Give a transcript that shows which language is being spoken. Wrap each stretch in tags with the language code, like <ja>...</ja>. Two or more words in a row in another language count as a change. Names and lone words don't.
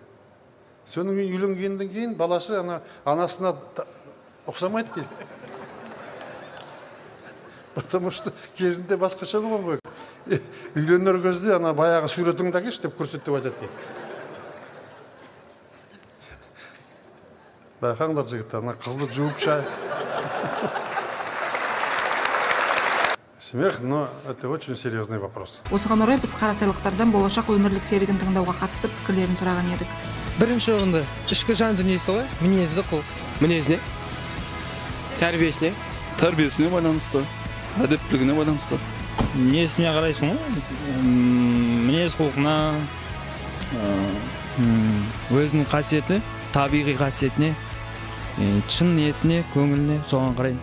<kk>Соның үйленгеннен кейін баласы анасына ұқсамайды дейді.</kk> <ru>Потому что</ru> <kk>кезінде басқаша болған ғой. Үйленер кезде баяғы суретіңді әкелші деп көрсетіп айтады дейді. Байқаңдар жігіттер, қызды жуып шай.</kk> <ru>Смех, но это очень серьезный вопрос.</ru> <kk>Осыған орай біз қарасайлықтардан болашақ өмірлік серігін тыңдауға қатысты пікірлерін сұраған едік. Бірінші орында ішкі жан дүниесі ғой, мінезі құл. Мінезіне? Тәрбиесіне? Тәрбиесіне байланысты, әдептілігіне байланысты. Мінезіне қарайсың ғой, мінез құлқына, өзінің қасиеті, табиғи қасиетіне, шын ниетіне, көңіліне, соған қарай.</kk>